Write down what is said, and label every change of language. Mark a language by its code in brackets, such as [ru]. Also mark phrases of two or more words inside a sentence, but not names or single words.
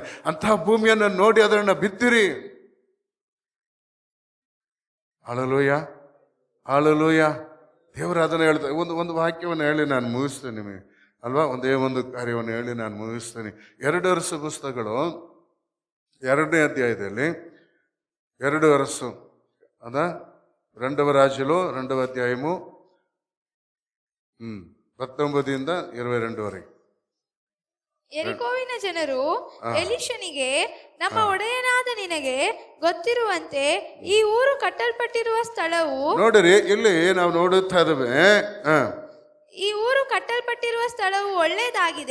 [kn] ಅಂತಹ ಭೂಮಿಯನ್ನು ನೋಡಿ ಅದನ್ನು ಬಿತ್ತಿರಿ. ಹಲ್ಲೆಲೂಯ, ಹಲ್ಲೆಲೂಯ. ದೇವರು ಅದನ್ನು ಹೇಳ್ತಾರೆ. ಒಂದು ವಾಕ್ಯವನ್ನು ಹೇಳಿ ನಾನು ಮುಗಿಸ್ತೇನೆ ನಿಮಗೆ ಅಲ್ವಾ, ಒಂದೇ ಒಂದು ಕಾರ್ಯವನ್ನು ಹೇಳಿ ನಾನು ಮುಗಿಸ್ತೇನೆ. 2 ವರ್ಷ ಪುಸ್ತಕಗಳು 2ನೇ ಅಧ್ಯಾಯದಲ್ಲಿ 2 ವರ್ಷ ಅದ [te] 2వ రాజులు 2వ అధ్యాయము [kn] 19 22 ವರೆಗೆ. ಯೆರಿಕೋವಿನ ಜನರು ಎಲಿಷನಿಗೆ, ನಮ್ಮ ಒಡೆಯನಾದ ನಿನಗೆ ಗೊತ್ತಿರುವಂತೆ ಈ ಊರು ಕಟ್ಟಲ್ಪಟ್ಟಿರುವ ಸ್ಥಳವು, ನೋಡಿರಿ ಇಲ್ಲಿ ನಾವು ನೋಡುತ್ತಾ ಇದ್ದೇವೆ, ಈ ಊರು ಕಟ್ಟಲ್ಪಟ್ಟಿರುವ ಸ್ಥಳವು ಒಳ್ಳೆಯದಾಗಿದೆ.